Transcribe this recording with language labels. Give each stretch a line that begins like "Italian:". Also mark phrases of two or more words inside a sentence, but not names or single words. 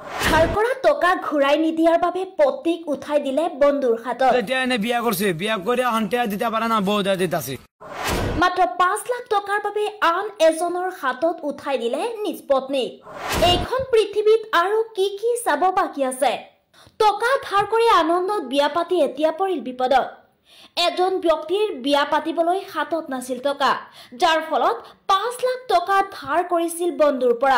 Assamese: ধাৰ কৰা টকা ঘূৰাই নিদিয়াৰ বাবে পত্নীক উঠাই দিলে বন্ধুৰ হাতত। এতিয়া এনে বিয়া কৰিছে,
Bangla: বিয়া কৰি হন্তে দিতে পারে না, বউ দিতে আছে।
Assamese: মাত্ৰ ৫ লাখ টকাৰ বাবে আন এজনৰ হাতত উঠাই দিলে নিজ পত্নীক। এইখন পৃথিৱীত আৰু কি কি চাব বাকী আছে? টকা ধাৰ কৰি আনন্দত বিয়া পাতি এতিয়া পৰিল বিপদত। এজন ব্যক্তিৰ বিয়া পাতিবলৈ হাতত নাছিল টকা, যাৰ ফলত ৫ লাখ টকা ধাৰ কৰিছিল বন্ধুৰ পৰা।